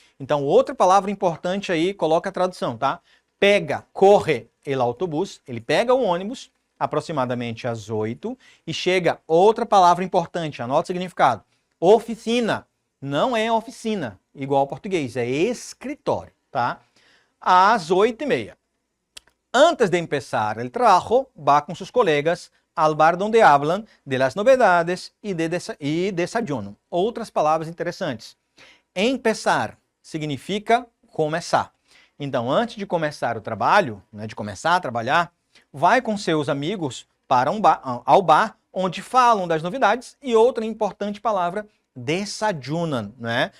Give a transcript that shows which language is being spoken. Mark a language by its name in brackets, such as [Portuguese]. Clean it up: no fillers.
[Portuguese] Então, outra palavra importante aí, coloca a tradução, tá? Corre o autobús, ele pega o ônibus aproximadamente às 8 e chega, outra palavra importante, anota o significado. Oficina, não é oficina, igual ao português, é escritório, tá? Às 8:30. [Spanish] Antes de empezar el trabajo, va con sus colegas al bar donde hablan de las novedades y desayuno. [Portuguese] Outras palavras interessantes. Empezar significa começar. Então, antes de começar o trabalho, né, de começar a trabalhar, vai com seus amigos para ao bar onde falam das novidades, e outra importante palavra, desayunan, né?